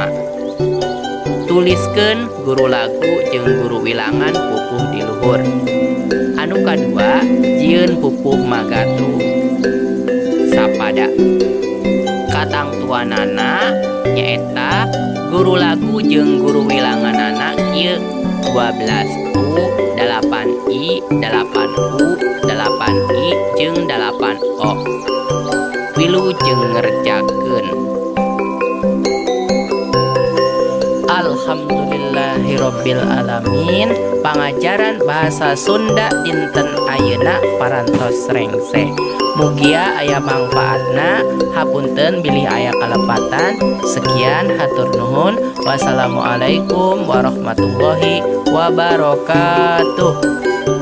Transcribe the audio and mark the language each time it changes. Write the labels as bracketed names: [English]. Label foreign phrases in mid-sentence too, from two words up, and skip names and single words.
[Sundanese] Tuliskeun guru lagu jeung guru wilangan pupuh di luhur. Anu kadua jieun pupuh magatru sapada. Katangtuanana nyaeta guru lagu jeung guru wilanganana kieu 12U 8I 8U 8I jeung 8O. Wilujeng ngerjakeun. [Arabic] الحمد لله رب العالمين. [Sundanese] Pangajaran bahasa Sunda dinten ayeuna parantos rengseh. Mugia aya mangfaatna. Hapunten bilih aya kalepatan. Sekian hatur nuhun. [Arabic] والسلام عليكم ورحمة الله وبركاته.